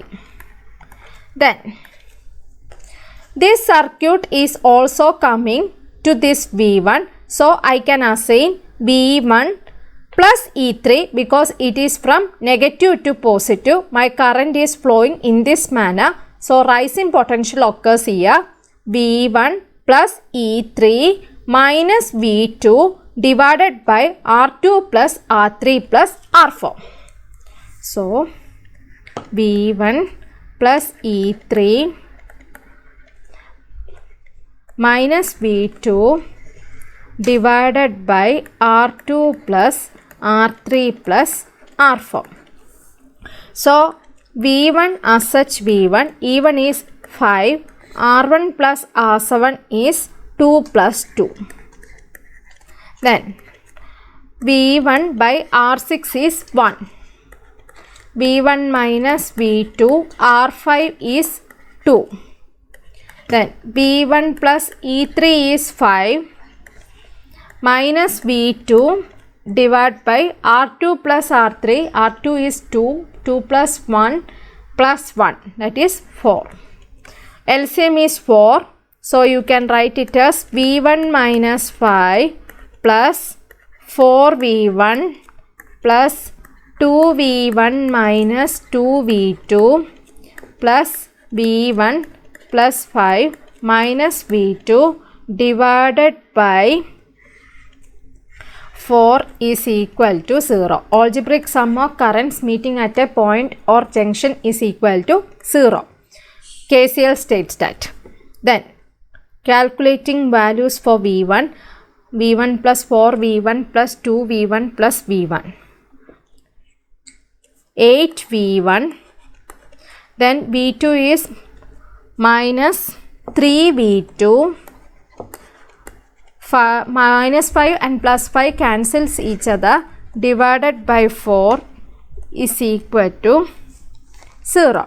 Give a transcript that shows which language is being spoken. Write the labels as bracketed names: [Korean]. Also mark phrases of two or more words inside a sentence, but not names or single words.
[English] Then this circuit is also coming to this V1. So I can assign V1 plus E3 because it is from negative to positive. My current is flowing in this manner. So rising potential occurs here. V1 plus E3 minus V2 divided by R2 plus R3 plus R4. So V1 plus E3 minus V2 divided by R2 plus R3 plus R4. So V1 as such V1, E1 is 5, R1 plus R7 is 2 plus 2. Then V1 by R6 is 1. V1 minus V2, R5 is 2. Then V1 plus E3 is 5 minus V2 divided by R2 plus R3. R2 is 2. 2 plus 1 plus 1, that is 4. LCM is 4. So you can write it as V1 minus 5 plus 4V1 plus 2V1 minus 2V2 plus V1 plus 5 minus V2 divided by 4 is equal to 0. Algebraic sum of currents meeting at a point or junction is equal to 0. KCL states that. Then calculating values for V1. V1 plus 4V1 plus 2V1 plus V1. 8V1. Then V2 is minus 3V2. Minus 5 and plus 5 cancels each other, divided by 4 is equal to 0.